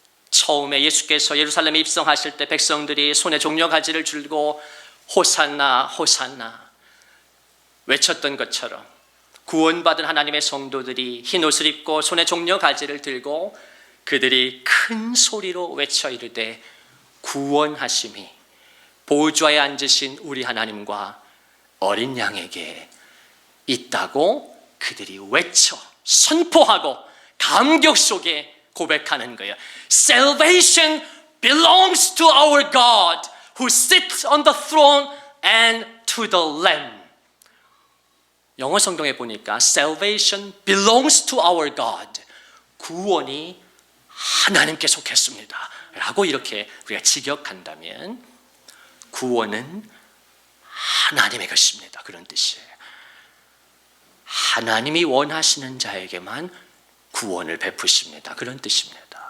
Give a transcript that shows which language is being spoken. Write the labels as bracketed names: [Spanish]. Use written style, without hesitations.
[Korean] 처음에 예수께서 예루살렘에 입성하실 때 백성들이 손에 종려 가지를 들고 호산나 호산나 외쳤던 것처럼 구원받은 하나님의 성도들이 흰 옷을 입고 손에 종려 가지를 들고 그들이 큰 소리로 외쳐 이르되 구원하심이 보좌에 앉으신 우리 하나님과 어린 양에게 있다고 그들이 외쳐 선포하고 감격 속에 고백하는 거예요. [English] Salvation belongs to our God who sits on the throne and to the Lamb. [Korean] 영어 성경에 보니까 [English] Salvation belongs to our God. [Korean] 구원이 하나님께 속했습니다 라고 이렇게 우리가 직역한다면 구원은 하나님의 것입니다, 그런 뜻이에요. 하나님이 원하시는 자에게만 구원을 베푸십니다, 그런 뜻입니다.